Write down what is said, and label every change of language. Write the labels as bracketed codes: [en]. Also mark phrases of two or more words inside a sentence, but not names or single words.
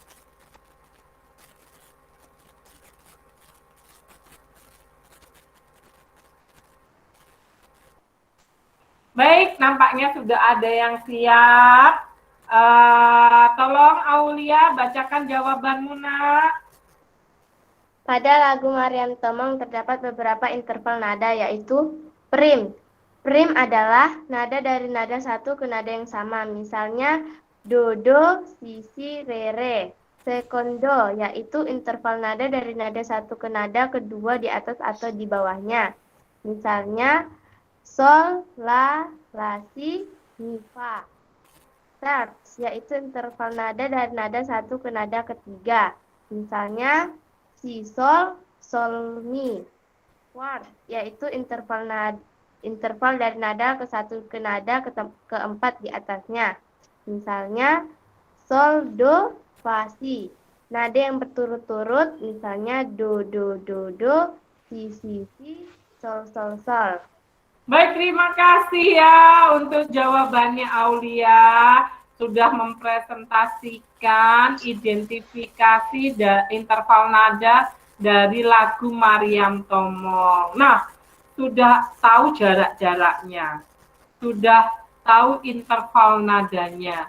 [id] Baik, nampaknya sudah ada yang siap. Tolong Aulia bacakan jawabanmu, Nak. Pada lagu Maryam Tomong terdapat beberapa interval nada, yaitu prim. Prim adalah nada dari nada satu ke nada yang sama. Misalnya, do, do, si, si, re, re. Sekondo, yaitu interval nada dari nada satu ke nada kedua di atas atau di bawahnya. Misalnya, sol, la, si, mi, fa. Terts, yaitu interval nada dari nada satu ke nada ketiga. Misalnya, si, sol, sol, mi. Quart, yaitu interval dari nada ke satu ke nada keempat di atasnya. Misalnya, sol, do, fa, si. Nada yang berturut-turut, misalnya do, do, do, do, si, sol, sol, sol. Baik, terima kasih ya untuk jawabannya Aulia. Sudah mempresentasikan identifikasi interval nada dari lagu Maryam Tomong. Nah, sudah tahu jarak-jaraknya, sudah tahu interval nadanya.